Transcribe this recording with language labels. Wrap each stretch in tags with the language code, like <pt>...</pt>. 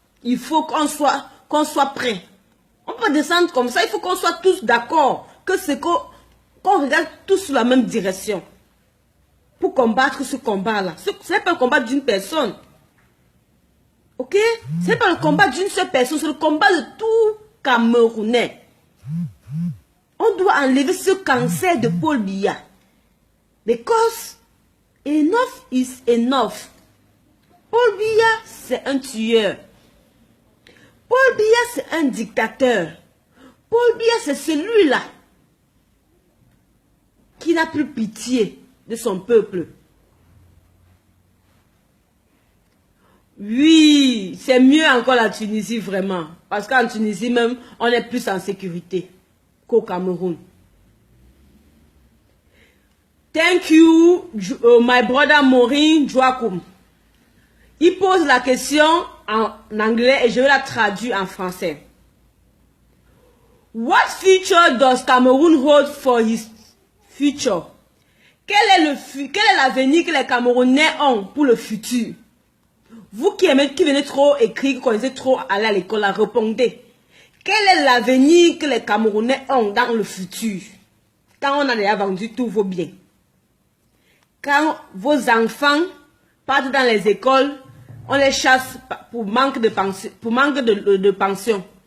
<fr>Il faut qu'on soit prêt. On peut descendre comme ça, il faut qu'on soit tous d'accord, qu'on regarde tous sur la même direction. pour combattre ce combat-là. Ce n'est pas le combat d'une personne. Ok? Ce n'est pas le combat d'une seule personne, c'est le combat de tout Camerounais. On doit enlever ce cancer de Paul Biya.</fr> <en>Because enough is enough.</en> <fr>Paul Biya, c'est un tueur. Paul Biya, c'est un dictateur. Paul Biya, c'est celui-là qui n'a plus pitié de son peuple. Oui, c'est mieux encore la Tunisie, vraiment. Parce qu'en Tunisie même, on est plus en sécurité qu'au Cameroun.</fr> <en>Thank you, my brother Maureen Joakoum.</en> <fr>Il pose la question en anglais et je vais la traduire en français.</fr> <en>What future does Cameroon hold for his future?</en> <fr>Quel est l'avenir que les Camerounais ont pour le futur? Vous qui venez trop écrire, qui connaissez trop aller à l'école, répondez. Quel est l'avenir que les Camerounais ont dans le futur? Quand on a déjà vendu tous vos biens. Quand vos enfants partent dans les écoles, on les chasse pour manque de pension.</fr>